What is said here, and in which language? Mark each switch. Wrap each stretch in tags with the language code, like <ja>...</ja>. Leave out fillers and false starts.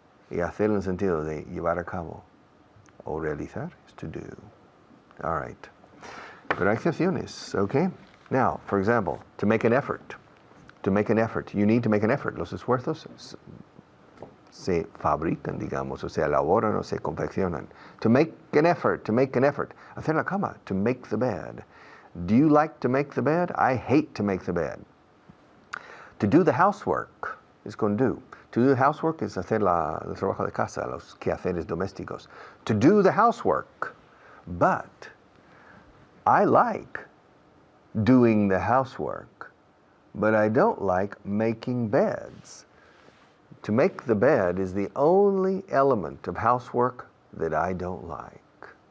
<es>Y hacer en el sentido de llevar a cabo o realizar</es> <en>is to do. All right.</en> <es>Pero hay excepciones, okay?</es> <en>Now, for example, to make an effort. To make an effort. You need to make an effort.</en> <es>Los esfuerzos se fabrican, digamos, o se elaboran o se confeccionan.</es> <en>To make an effort, to make an effort.</en> <es>Hacer la cama,</es> <en>to make the bed. Do you like to make the bed? I hate to make the bed. To do the housework is con do. To do the housework</en> <es>es hacer el trabajo de casa, los quehaceres domésticos.</es> <en>To do the housework. But I like doing the housework, but I don't like making beds. To make the bed is the only element of housework that I don't like.</en>